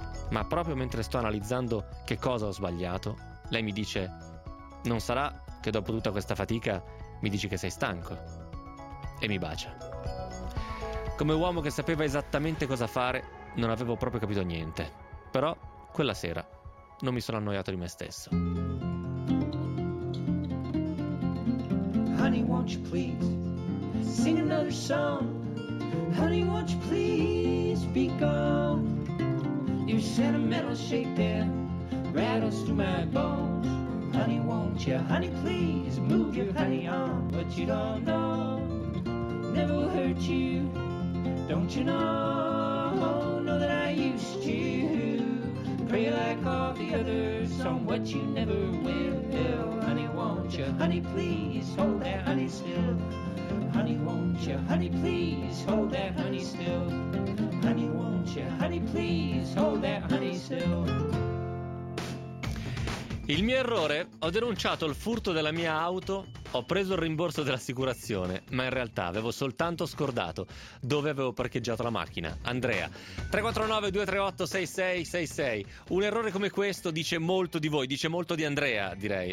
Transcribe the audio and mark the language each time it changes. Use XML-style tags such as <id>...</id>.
<it>Ma proprio mentre sto analizzando che cosa ho sbagliato, lei mi dice: non sarà che dopo tutta questa fatica mi dici che sei stanco? E mi bacia. Come uomo che sapeva esattamente cosa fare, non avevo proprio capito niente. Però quella sera non mi sono annoiato di me stesso.</it> <en>Honey, won't you please sing another song? Honey, won't you please be gone? Your sentimental shake there rattles through my bones. Honey, won't you, honey, please move your honey on. But you don't know, never will hurt you. Don't you know that I used to pray like all the others on what you never will. Honey, won't you, honey, please hold that honey still. Honey, won't you, honey, please hold that honey still. Honey, won't you, honey, please hold that honey still.</en> <it>Il mio errore? Ho denunciato il furto della mia auto, ho preso il rimborso dell'assicurazione, ma in realtà avevo soltanto scordato dove avevo parcheggiato la macchina. Andrea, 349-238-6666. Un errore come questo dice molto di voi, dice molto di Andrea, direi.</it>